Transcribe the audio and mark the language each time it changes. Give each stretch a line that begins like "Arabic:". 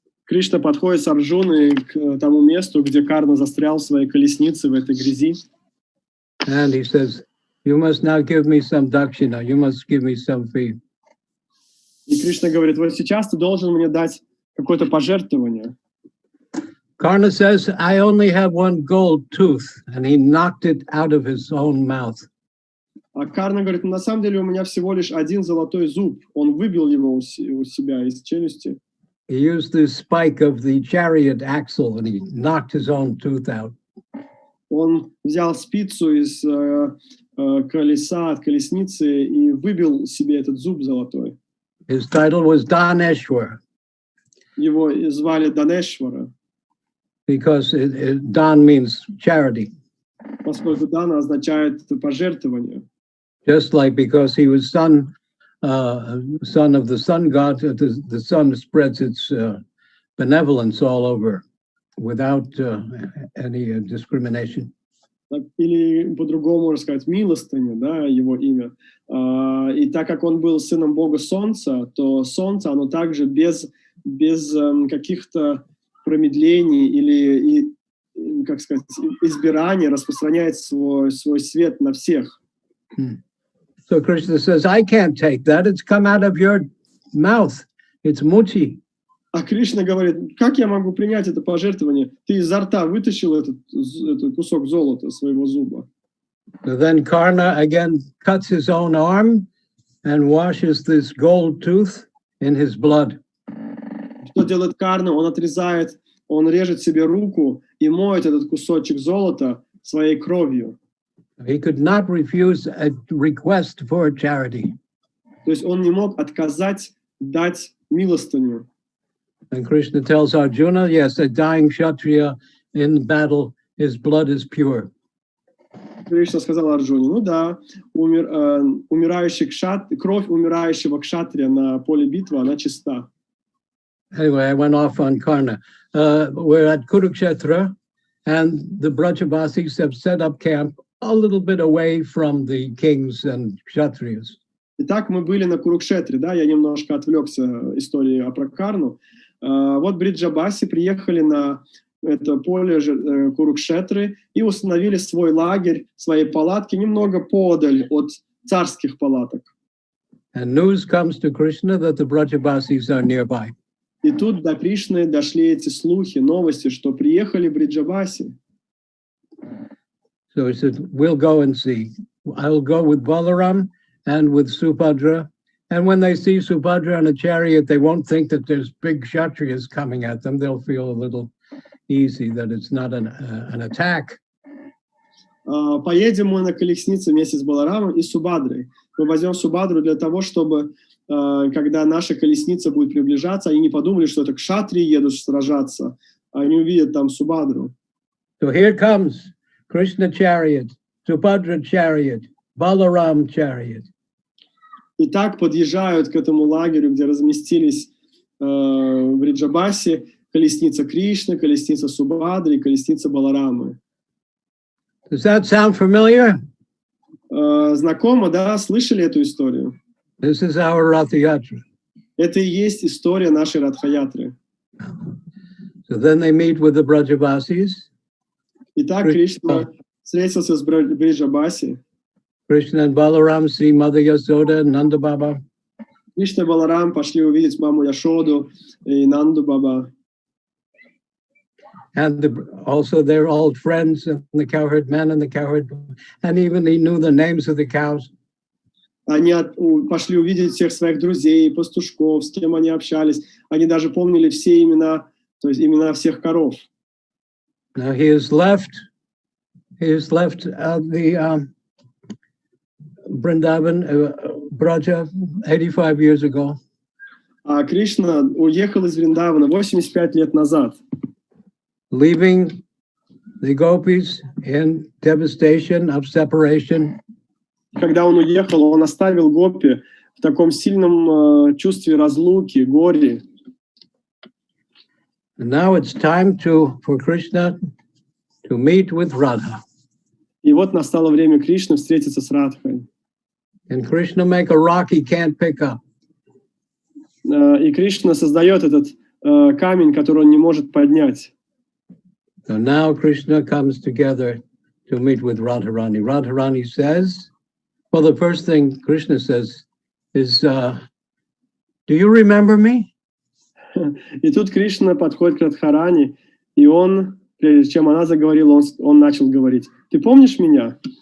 Russian: Кришна подходит с Арджуной к тому месту, где Карна застрял в своей колеснице в этой грязи.
English: And he says, you must now give me some dakshina, you must give me some fee.
Russian: И Кришна говорит, вот сейчас ты должен мне дать какое-то пожертвование.
English: Karna says, I only have one gold tooth, and he knocked it out of his own mouth.
Russian: А Карна говорит, на самом деле у меня всего лишь один золотой зуб. Он выбил его у себя из челюсти.
English: He used the spike of the chariot axle, and he knocked his own tooth out.
Russian: Он взял спицу из колеса, от колесницы и выбил себе этот зуб золотой.
English: His title was Daneshwar,
Russian: Его звали Данешвара,
English: because Dan means charity.
Russian: поскольку Дана означает пожертвование.
English: Just like because he was son of the sun god, the sun spreads its benevolence all over without any discrimination.
Russian: Или по-другому можно сказать, милостыня, да, его имя. И так как он был сыном бога солнца, то солнце, оно также без каких-то промедлений или, как сказать, избираний распространяет свой свет на всех.
English: So Krishna says, I can't take that. It's come out of your mouth. It's muchi.
Russian: А Кришна говорит, как я могу принять это пожертвование? Ты изо рта вытащил этот кусок золота своего зуба.
English: So then Karna again cuts his own arm and washes this gold tooth in his blood.
Russian: Что делает Карна? Он режет себе руку и моет этот кусочек золота своей кровью.
English: He could not refuse a request for charity.
Russian: То есть он не мог отказать дать милостыню.
English: And Krishna tells Arjuna, yes, a dying Kshatriya in battle, his blood is pure.
Russian: Кришна сказал Арджуне, ну да, кровь умирающего кшатрия на поле битвы, она чиста.
English: Anyway, I went off on Karna. We're at Kurukshetra, and the Brajavasis have set up camp a little bit away from the kings and Kshatriyas.
Russian: Итак, мы были на Курукшетре, да, я немножко отвлекся историей про Карну. Вот Бриджабаси приехали на это поле Курукшетры и установили свой лагерь, свои палатки немного подаль от царских палаток.
English: And news comes to Krishna that the Brajavasis are nearby.
Russian: И тут до Кришны дошли эти слухи, новости, что приехали Бриджабаси.
English: So he said, we'll go and see. I'll go with Balaram and with Subhadra. And when they see Subhadra on a chariot, they won't think that there's big Kshatriyas coming at them. They'll feel a little easy that it's not an attack.
Russian: Поедем мы на колеснице вместе с Баларамом и Субадрой. Мы возьмем Субадру для того, чтобы, когда наша колесница будет приближаться, они не подумали, что это кшатрии едут сражаться, а они увидят там Субадру.
English: So here comes Krishna chariot, Subhadra chariot, Balaram chariot.
Russian: И так подъезжают к этому лагерю, где разместились в Бриджабасе колесница Кришны, колесница Субадры и колесница Баларамы.
English: Does that sound familiar?
Russian: Знакомо, да? Слышали эту историю?
English: This is our Ratha Yatra.
Russian: Это и есть история нашей Радха-ятры.
English: So then they meet with the Brajavasis.
Russian: Итак, Кришна встретился с Бриджабаси.
English: Krishna and Balaram see Mother Yasoda and Nanda Baba.
Russian: Кришна и Баларам пошли увидеть маму Яшоду и Нанду Баба.
English: And also they're old friends, and the cowherd men and the cowherd, and even he knew the names of the cows.
Russian: Они пошли увидеть всех своих друзей, пастушков, с кем они общались. Они даже помнили все имена, то есть имена всех коров.
English: Now he has left the Vrindavan, Braja, 85 years ago.
Russian: А Кришна уехал из Вриндавана 85 лет назад.
English: Leaving the gopis in devastation of separation.
Russian: Когда он уехал, он оставил гопи в таком сильном чувстве разлуки, горе.
English: And now it's time for Krishna to meet with Radha.
Russian: И вот настало время Кришны встретиться с Радхой.
English: And Krishna make a rock he can't pick up.
Russian: И Кришна создает этот камень, который он не может поднять.
English: So now Krishna comes together to meet with Radharani. Radharani says, well, the first thing Krishna says is, do you remember me?
Russian: И тут Кришна подходит к Радхарани И он, прежде чем она заговорила, он начал говорить: «Ты помнишь меня?»